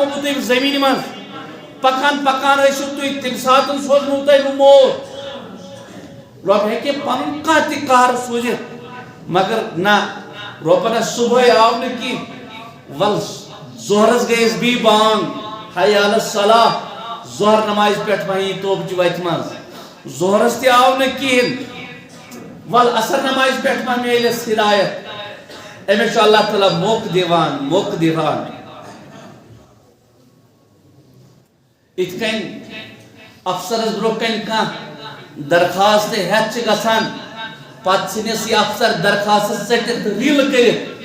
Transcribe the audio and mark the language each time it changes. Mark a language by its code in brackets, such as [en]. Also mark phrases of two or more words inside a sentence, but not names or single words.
[ks] بہٕ تُہۍ زٔمیٖنہِ منٛز پکان پکان ٲسِو تُہۍ تمہِ ساتہٕ سوزنو تۄہہِ بہٕ موت رۄب ہیٚکہِ پنُن کانٛہہ تہِ قہر سوٗزِتھ مگر نہ رۄبن صبحٲے آو نہٕ کینٛہہ ول ظہرس گٔے أسۍ بیٚیہِ بانگ [ar] حی علی الصلاح [ks] ظہر نمازِ پٮ۪ٹھ وۄنۍ توبچہِ وتہِ منٛز ظہرس تہِ آو نہٕ کِہیٖنۍ ول عصر نمازِ پٮ۪ٹھ ما میلہِ اَسہِ ہدایت أمِس چھُ اللہ تعالیٰ موقعہٕ دِوان یِتھ کٔنۍ افسرس برونٛہہ کَنہِ کانٛہہ درخواست ہٮ۪تھ چھِ گژھان پتہٕ ژھٕنِس یہِ افسر درخواستس ژٔٹِتھ ریٖلہٕ کٔرِتھ